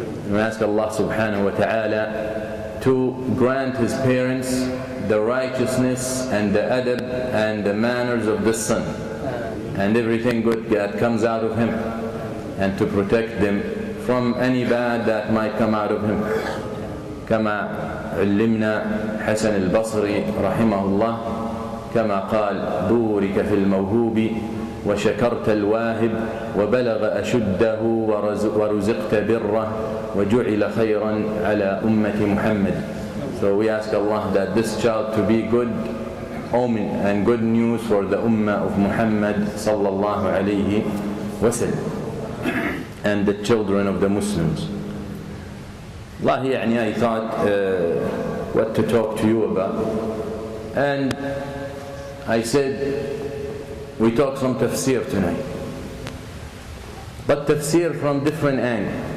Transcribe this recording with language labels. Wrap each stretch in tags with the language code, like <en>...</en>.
<en>We ask Allah subhanahu wa ta'ala to grant his parents the righteousness and the adab and the manners of the son and everything good that comes out of him, and to protect them from any bad that might come out of him.</en> <ar>كما علمنا حسن البصري رحمه الله كما قال بورك في الموهوب وشكرت الواهب وبلغ أشده ورزقت بره وجعل خيرا على أمة محمد.</ar> <en>So we ask Allah that this child to be good omen and good news for the ummah of Muhammad sallallahu alayhi wa sallam and the children of the Muslims. Wallahi, يعني I thought what to talk to you about, and I said we talk some tafsir tonight, but tafsir from different angle.</en>